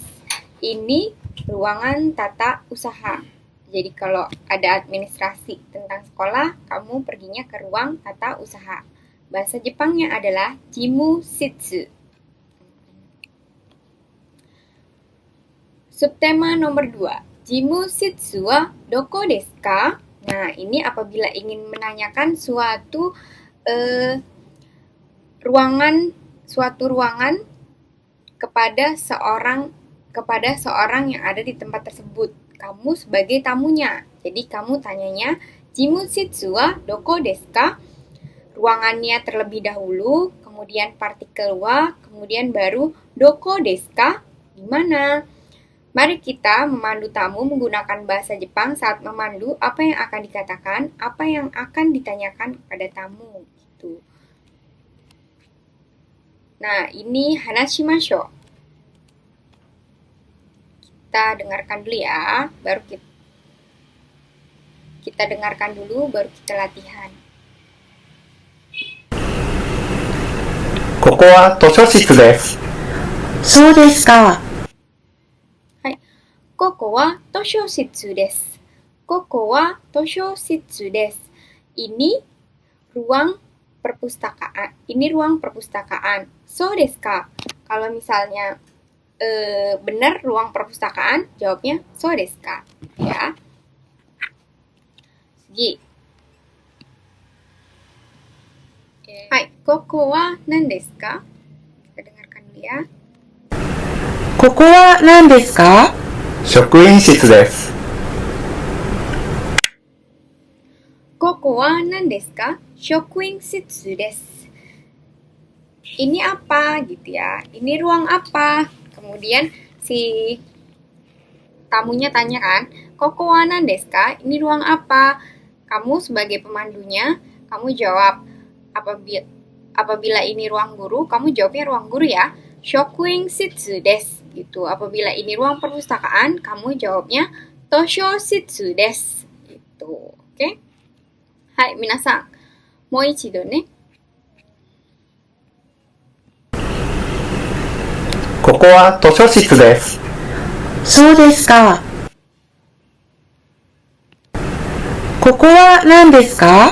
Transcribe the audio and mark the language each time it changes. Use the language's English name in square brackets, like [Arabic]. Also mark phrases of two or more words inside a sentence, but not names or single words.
[Indonesian] Ini ruangan tata usaha. Jadi kalau ada administrasi tentang sekolah, kamu perginya ke ruang tata usaha. Bahasa Jepangnya adalah [Japanese] 事務室. [Indonesian] Subtema nomor 2. [Japanese] 事務室はどこですか? [Indonesian] Nah, ini apabila ingin menanyakan suatu ruangan kepada seorang yang ada di tempat tersebut. Kamu sebagai tamunya. Jadi kamu tanyanya, [Japanese] 事務室はどこですか? [Indonesian] Ruangannya terlebih dahulu, kemudian partikel wa, kemudian baru [Japanese] どこですか? [Indonesian] Di mana? Mari kita memandu tamu menggunakan bahasa Jepang. Saat memandu, apa yang akan dikatakan, apa yang akan ditanyakan kepada tamu. Gitu. Nah, ini hanashimashou. Kita dengarkan dulu ya, baru kita dengarkan dulu, baru kita latihan. [Japanese] ここは図書室です。そうですか。はい。ここは図書室です。ここは図書室です。 [Indonesian] Ini ruang perpustakaan. Ini ruang perpustakaan. [Japanese] そうですか? [Indonesian] Kalau misalnya benar ruang perpustakaan, jawabnya [Japanese] そうですか? [Indonesian] Ya. Segi. [Japanese] はい、ここは何ですか? [Indonesian] Kita dengarkan dulu ya. [Japanese] ここは何ですか？職員室です。ここは何ですか？職員室です。 [Indonesian] Ini apa gitu ya? Ini ruang apa? Kemudian si tamunya tanya kan, [Japanese] ここは何ですか? [Indonesian] Ini ruang apa? Kamu sebagai pemandunya, kamu jawab. Apabila ini ruang guru, kamu jawabnya ruang guru ya. [Japanese] 職員室です. [Indonesian] Gitu. Apabila ini ruang perpustakaan, kamu jawabnya [Japanese] 図書室です. [Indonesian] Gitu. Oke? [Japanese] Hai, minasan. もう一度ね. ここは図書室です。そうですか。ここは何ですか？